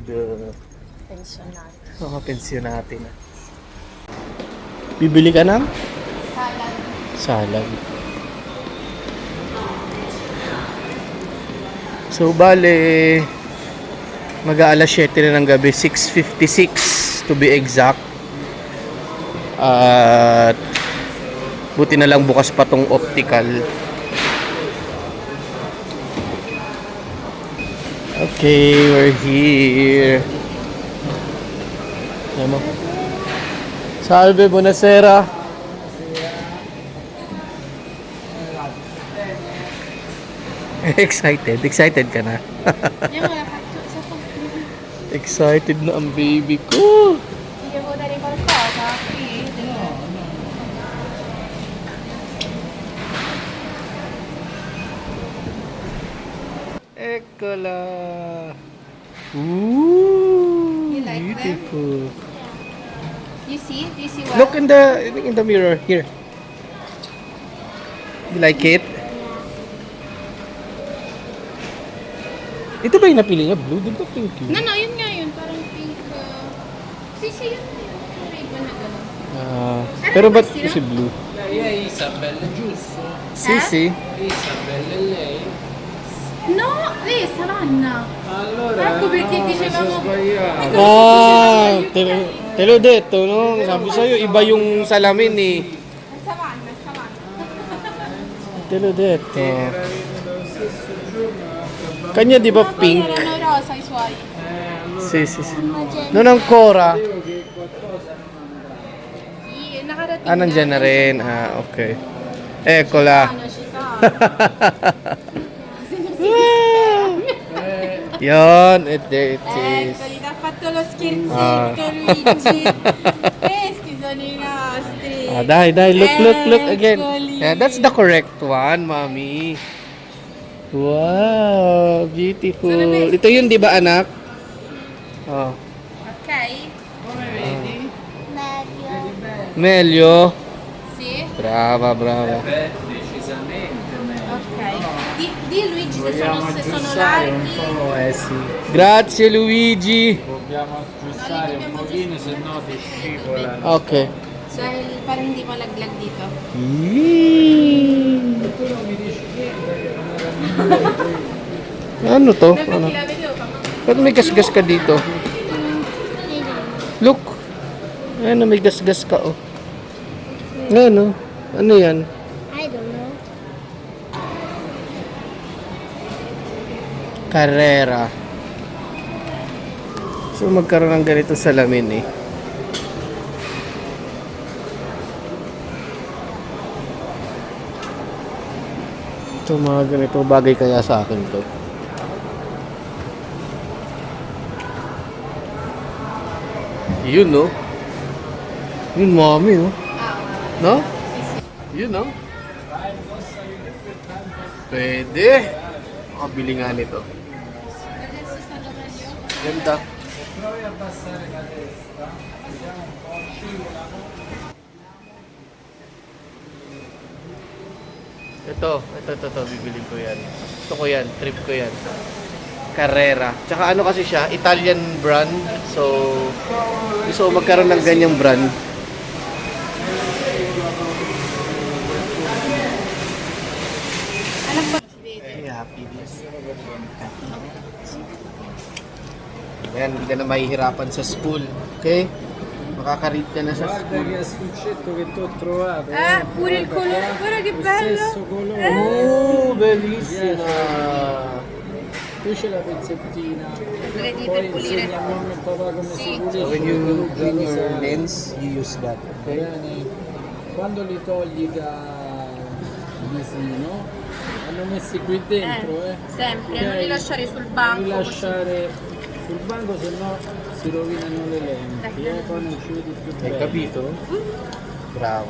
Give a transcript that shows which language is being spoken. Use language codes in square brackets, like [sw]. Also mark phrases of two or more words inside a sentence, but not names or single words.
[tl] Pensionat. mga pensyonate na. Bibili ka ng? Salad. Salad. So, bale, mag-aalas 7 na ng gabi, 6:56 [en] to be exact. [tl] At buti na lang bukas pa tong optical. [en] Okay, we're here. [tl] Ano? [it] Salve, buonasera. [tl] Excited ka na. Yan, wala ka. Sa pag... Excited na ang baby ko. Hindi mo [it] dali qualcosa. Sì. Eccola. Ooh, [en] You like them? beautiful. You see? Do you see what? Look in the mirror here. You like it? [tl] Ito ba yung napili niya? Blue? Di ba pink yun? No, yun nga yun. Parang pink. Sisi yun. May iba na gano'n. Pero ba't [it] questi, [tl] kasi blue? [it] Lei è Isabella, giusto? Sisi? Isabella è lei? No, lei è Savanna. Allora, Ecco perché no, mi dicevamo- sono sbagliato. Ah, te l'ho detto, no? [tl] Sabi sa'yo, iba yung salamin eh. [it] È Savanna, è Savanna. Te l'ho detto. Era lo stesso giorno. [tl] Kanya di ba [it] No, poi [tl] pink? [it] erano rosa i suoi. Allora Sì, sì, sì. Non ancora. dico che qualcosa non andrà. Sì, [tl] nakarating Ah, nandyan na rin. [it] Ah, okay. Eccola. Ci sa. [tl] Yon, [en] there it is. [it] Eccoli, ti ha fatto lo scherzetto Ah. Luigi. Questi sono i nostri. Ah, dai, [en] look again. [it] Eccoli. [en] Yeah, that's the correct one, mommy. Wow, beautiful. [tl] Ito yun, di ba, anak? Oh. [it] Ok? Meglio. Meglio. Sì? Brava. Beh, decisamente meglio. Ok. Di Luigi se Vogliamo sono aggiustare un larghi. po', sì. Grazie, Luigi. Dobbiamo aggiustare un pochino, se no ti scivola. [tl] Okay. Dahil parang hindi malaglag dito. Yee. [it] Tu non mi dici niente che non era [tl] Ano to? [it] Perché [tl] Ano? [it] la vedevo [tl] Ba't may gasgas ka dito? Look. Ano, may gasgas ka, oh. Ano? Ano yan? [en] I don't know. [tl] Carrera. So, magkaroon ng ganito salamin, eh. Ito, mga ganito. Bagay kaya sa akin to. Yun, no? Yun, mami, oh. No? Yun, no? Pwede. Makabili nga nito. [it] Adesso stanno meglio. [tl] Ganda. [it] Provi a abbassare la testa, vediamo un po', scivola. [tl] Ito, bibili ko yan. Gusto ko yan, trip ko yan. Carrera. Tsaka ano kasi siya, [en] Italian brand. [tl] So, gusto ko magkaroon ng ganyang brand. Anak ba? Si Baby. [en] Ay, happy this. [tl] Ayan, hindi ka na mahihirapan sa school. Okay? Makaka-read ka na sa [it] Guarda [tl] school. [it] che astuccetto che ti ho trovato. Pure il colore, guarda che Lo bello. stesso colore. Oh, bellissima! Qui c'è la pezzettina. Vedi Poi per pulire. insegna a mamma e papà come Sì. si [en] So [it] pulisce. [en] when you [it] Perugia, [en] clean [it] lo [en] your [it] sai. [en] lens, you use that. Okay? [it] Bene. Quando li togli da visino, hanno messi qui dentro, Sempre, Ok. non li lasciare sul Non banco. li lasciare sul banco, se no si rovinano le lenti, poi non ci vedi più Hai bene. capito? Brava.